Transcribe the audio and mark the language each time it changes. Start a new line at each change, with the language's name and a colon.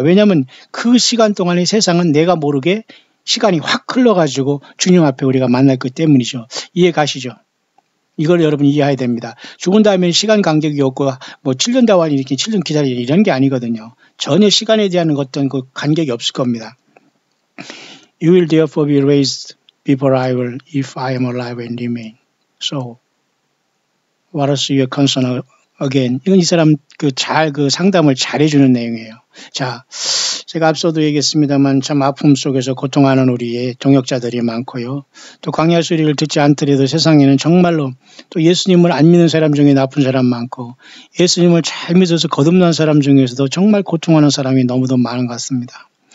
Korean: 왜냐하면 그 시간 동안의 세상은 내가 모르게 시간이 확 흘러가지고 주님 앞에 우리가 만날 것 때문이죠. 이해 가시죠? 이걸 여러분 이해해야 됩니다. 죽은 다음에 시간 간격이 없고 뭐 7년 다완이 이렇게 7년 기다리는 이런 게 아니거든요. 전혀 시간에 대한 어떤 그 간격이 없을 겁니다.
English: You will therefore be raised before I will if I am alive and remain. So what is your concern again?
Korean: 이건 이 사람 그 상담을 잘해주는 내용이에요. 자, 제가 앞서도 얘기했습니다만 참 아픔 속에서 고통하는 우리의 동역자들이 많고요. 또 광야 소리를 듣지 않더라도 세상에는 정말로 또 예수님을 안 믿는 사람 중에 나쁜 사람 많고 예수님을 잘 믿어서 거듭난 사람 중에서도 정말 고통하는 사람이 너무도 많은 것 같습니다.